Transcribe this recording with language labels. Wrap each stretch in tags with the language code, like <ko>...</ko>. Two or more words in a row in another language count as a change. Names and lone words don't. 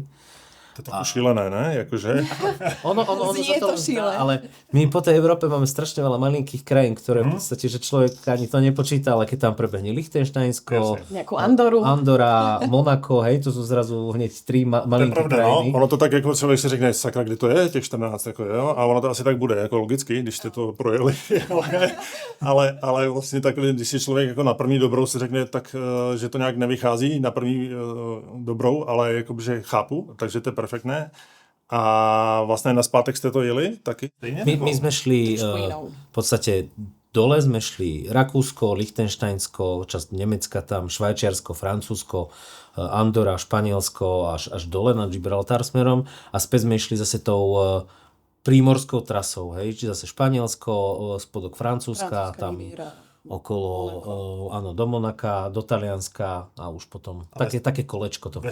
<cs>To je tak šílené, ne? Jakože? Ono</cs> <sk>Znie to šílené. ale my po tej Európe máme strašne veľa malinkých krajín, ktoré v podstate, že človek ani to nepočíta, ale keď tam prebehne Lichtensteinsko, nejakú Andoru. Andora, Monako, hej, to sú zrazu hneď 3 malinké krajiny. No,</sk> <cs>ono to tak, jako člověk si řekne, sakra, kdy to je, těch 14, jako jo, a ono to asi tak bude, jako logicky, když jste to projeli, ale vlastně takhle, když si člověk jako na první dobrou si řekne, tak, že to nějak nevychází na první dobrou, ale jakože chápu, takže to je perfektné. A vlastne naspátek ste to jeli taky?</cs> <sk>My sme šli v podstate dole sme šli Rakúsko, Lichtensteinsko, časť Nemecka tam, Švajčiarsko, Francúzsko, Andora, Španielsko až dole na Gibraltar smerom a späť sme išli zase tou prímorskou trasou, hej, či zase Španielsko, spodok Francúzska, tam okolo, áno, do Monaka, do Talianska a už potom také kolečko to.</sk>